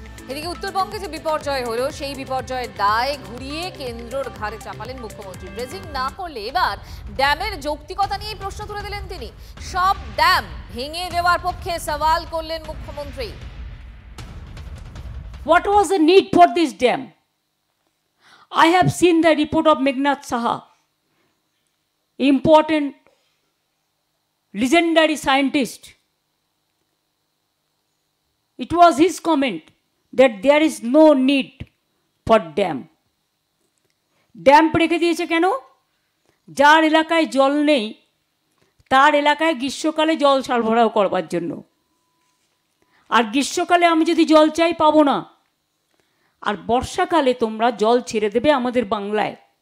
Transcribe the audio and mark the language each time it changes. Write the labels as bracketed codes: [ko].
[bn] এদিকে উত্তরবঙ্গে যে বিপর্যয় হলো সেই বিপর্যয়ের দায় ঘুরিয়ে কেন্দ্রর ঘাড়ে চাপালেন মুখ্যমন্ত্রী। ড্রেজিং না করলে এবার ড্যামের যৌক্তিকতা নিয়ে প্রশ্ন তুলে দিলেন তিনি। সব ড্যাম ভেঙে দেওয়ার পক্ষে সওয়াল করলেন মুখ্যমন্ত্রী। [en] What was the need for this dam? I have seen the report of Meghnad Saha, important legendary scientist. It was his comment that there is no need for dam. [bn] Dam রেখে দিয়েছে কেন? যার এলাকায় জল নেই তার এলাকায় গ্রীষ্মকালে জল সরবরাহ করবার জন্য। আর গ্রীষ্মকালে আমি যদি জল চাই পাবো না, আর বর্ষাকালে তোমরা জল ছেড়ে দেবে আমাদের বাংলায়।